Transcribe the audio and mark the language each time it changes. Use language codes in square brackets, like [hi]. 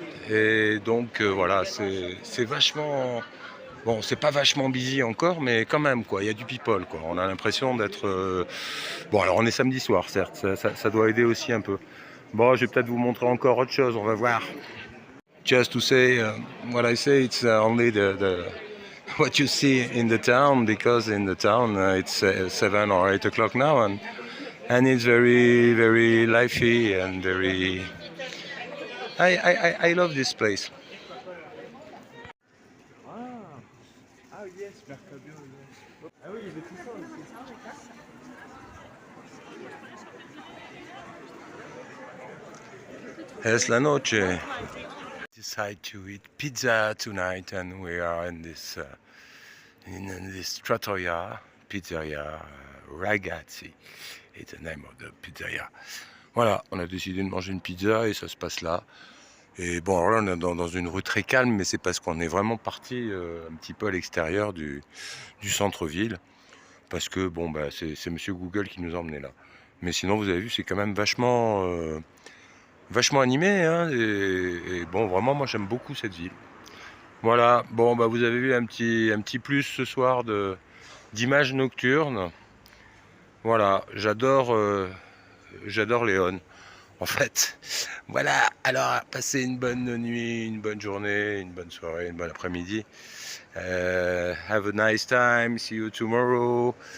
[fr] Et donc voilà, c'est vachement... Bon, c'est pas vachement busy encore, mais quand même, quoi. Il y a du people, quoi. On a l'impression d'être... Bon, alors on est samedi soir, certes. Ça doit aider aussi un peu. Bon, je vais peut-être vous montrer encore autre chose. On va voir. [en] Just to say what I say, it's only what you see in the town, because in the town it's 7 or 8 o'clock now, and it's very lively and very... I love this place. [es] Es la noche. [en] Decide to eat pizza tonight, and we are in this trattoria, pizzeria Ragazzi. It's the name of the pizzeria. [fr] Voilà, on a décidé de manger une pizza et ça se passe là. Et bon, alors là on est dans une rue très calme, mais c'est parce qu'on est vraiment parti un petit peu à l'extérieur du centre-ville. Parce que bon, bah, c'est Monsieur Google qui nous a emmenés là. Mais sinon, vous avez vu, c'est quand même vachement animé. Hein, et bon, vraiment, moi j'aime beaucoup cette ville. Voilà, bon, bah, vous avez vu un petit plus ce soir d'images nocturnes. Voilà, j'adore Léon. En fait, voilà, alors passez une bonne nuit, une bonne journée, une bonne soirée, une bonne après-midi. [en] Have a nice time, see you tomorrow.